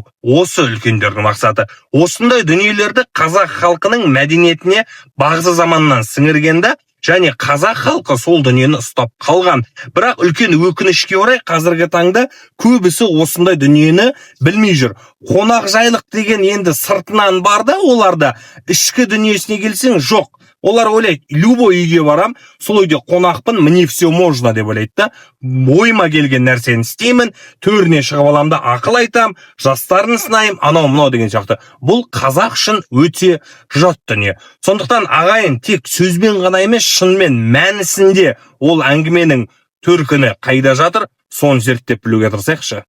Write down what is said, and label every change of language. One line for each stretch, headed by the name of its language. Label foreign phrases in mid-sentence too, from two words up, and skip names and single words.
Kazakh: Осы үлкендердің мақсаты. Осындай дүниелерді қазақ халқының мәдениетіне бағзы заманнан сіңіргенде, және қазақ халқы сол дүниені ұстап қалған. Бірақ үлкен өкінішке орай қазіргі таңда көбісі осындай дүниені білмей жүр. Қонақжайлық деген енді сыртынан бар да, оларда ішкі дүниесіне келсең жоқ. Олар ойлайды, любой үйге барам, сол үйде қонақпын,
Russian: мне все можно
Kazakh: деп ойлайды да. Ойыма келген нәрсені істеймін, төріне шығып аламда ақыл айтам, жастарын сынайым, анау-мынау деген сияқты. Бұл қазақ үшін өте жат дүние. Сондықтан ағайын тек сөзбен ғана емес, шынымен мәнісінде ол әңгіменің төркіні қайда жатыр, соны зерттеп білуге тырысайықшы.